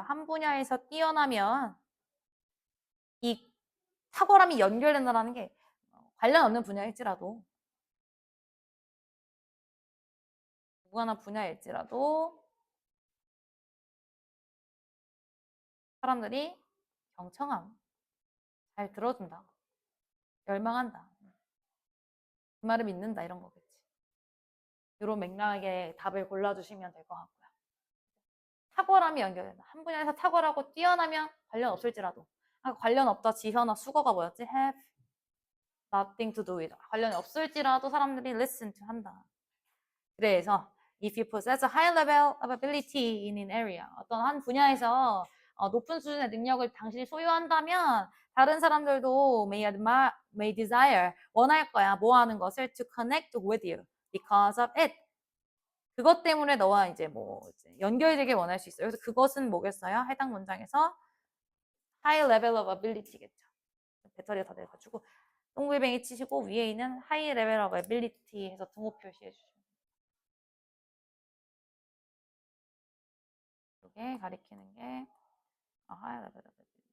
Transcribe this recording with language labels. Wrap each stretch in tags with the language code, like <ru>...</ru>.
<ko>한 분야에서 뛰어나면 이 탁월함이 연결된다는 게 관련 없는 분야일지라도 무관한 분야일지라도 사람들이 경청함, 잘 들어준다, 열망한다, 그 말을 믿는다 이런 거겠지. 이런 맥락의 답을 골라주시면 될 것 같고요. 탁월함이 연결된다. 한 분야에서 탁월하고 뛰어나면 관련 없을지라도 관련 없다 지현아 수거가 뭐였지?</ko> <en>have nothing to do with</en> <ko>관련이 없을지라도 사람들이</ko> <en>listen to</en> <ko>한다. 그래서</ko> <en>if you possess a high level of ability in an area</en> <ko>어떤 한 분야에서 높은 수준의 능력을 당신이 소유한다면 다른 사람들도</ko> <en>may desire</en> <ko>원할 거야 뭐 하는 것을</ko> <en>to connect with you because of it</en> <ko>그것 때문에 너와 이제 뭐 연결되길 원할 수 있어요. 그래서 그것은 뭐겠어요? 해당 문장에서 high level of ability겠죠. 배터리가 다 돼가지고 동글뱅이 치시고 위에 있는 high level of ability 해서 등호 표시해 주시면 이게 가리키는 게 high level of ability.</ko>